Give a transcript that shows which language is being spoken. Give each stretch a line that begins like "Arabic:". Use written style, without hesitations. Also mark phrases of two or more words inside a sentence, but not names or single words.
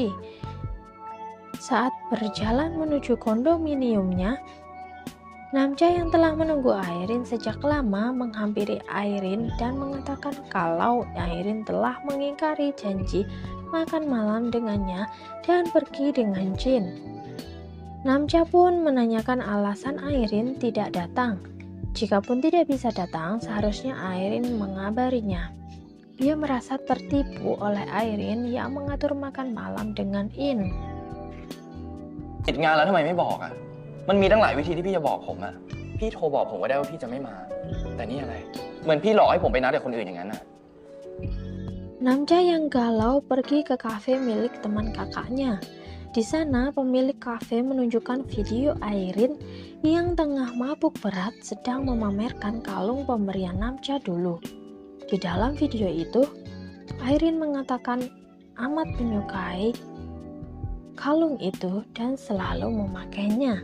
Indonesian: Saat berjalan menuju kondominiumnya, Namja yang telah menunggu Airin sejak lama menghampiri Airin dan mengatakan kalau Airin telah mengingkari janji makan malam dengannya dan pergi dengan Jin. Namja pun menanyakan alasan Airin tidak datang. Jikapun tidak bisa datang, seharusnya Airin mengabarinya. Dia merasa tertipu oleh Airin yang mengatur makan malam dengan In.
Thai: ติดงานแล้วทำไมไม่บอกอ่ะ มันมีตั้งหลายวิธีที่พี่จะบอกผมอ่ะ พี่โทรบอกผมก็ได้ว่าพี่จะไม่มา แต่นี่อะไร เหมือนพี่หลอกให้ผมไปนัดกับคนอื่นอย่างนั้นอ่ะ
Indonesian: Namja yang galau pergi ke kafe milik teman kakaknya. Di sana, pemilik kafe menunjukkan video Airin yang tengah mabuk berat sedang memamerkan kalung pemberian Namja dulu. Di dalam video itu, Airin mengatakan amat menyukai kalung itu dan selalu memakainya.